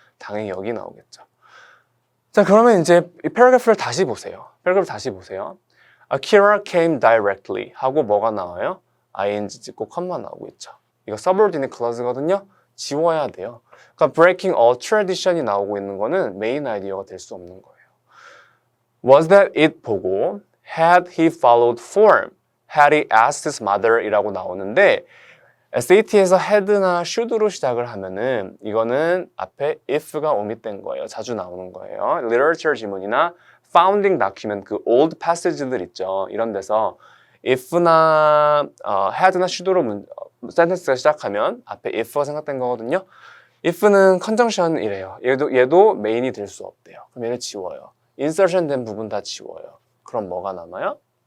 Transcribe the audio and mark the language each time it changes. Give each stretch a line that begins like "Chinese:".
Korean: 당연히 여기 나오겠죠. 자, 그러면 이제 이 패러그래프를 다시 보세요. 패러그래프 다시 보세요.
English: Akira came directly
Korean: 하고 뭐가 나와요? ing 찍고 컴마 나오고 있죠. 이거 subordinate clause거든요. 지워야 돼요. 그러니까
English: breaking all tradition
Korean: 이 나오고 있는 거는 메인 아이디어가 될 수 없는 거예요.
English: Was that it
Korean: 보고
English: had he followed form? Had he asked his mother?
Korean: 이라고 나오는데 SAT에서 had나 should로 시작을 하면은 이거는 앞에 if가 오밋된 거예요. 자주 나오는 거예요. literature 지문이나 founding document 그 old passage들 있죠. 이런 데서 if나 had나 should로 센텐스가 시작하면 앞에 if가 생각된 거거든요. if는 conjunction이래요. 얘도 메인이 될 수 없대요. 그럼 얘를 지워요. insertion 된 부분 다 지워요. 그럼 뭐가 남아요?